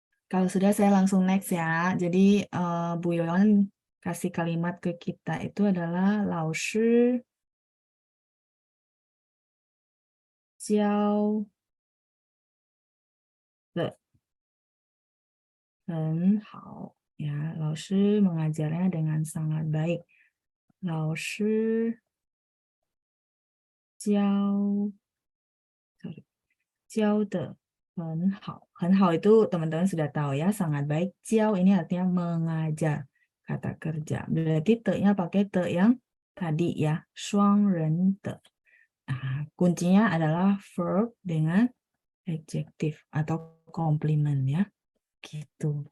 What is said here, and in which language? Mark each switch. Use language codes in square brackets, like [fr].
[id] Kalau sudah saya langsung next ya. Jadi Bu Yoyon kasih kalimat ke kita itu adalah [zh] 老师教的很好 [id] ya. 老师 mengajarnya dengan sangat baik. [zh] 老师教 [en] sorry, [zh] 教的很好. [id] 很好 itu teman-teman sudah tahu ya, sangat baik. 教 ini artinya mengajar, kata kerja. Berarti te-nya pakai te yang tadi ya, 双人的. Nah, kuncinya adalah verb dengan adjektif atau komplimen ya. Gitu.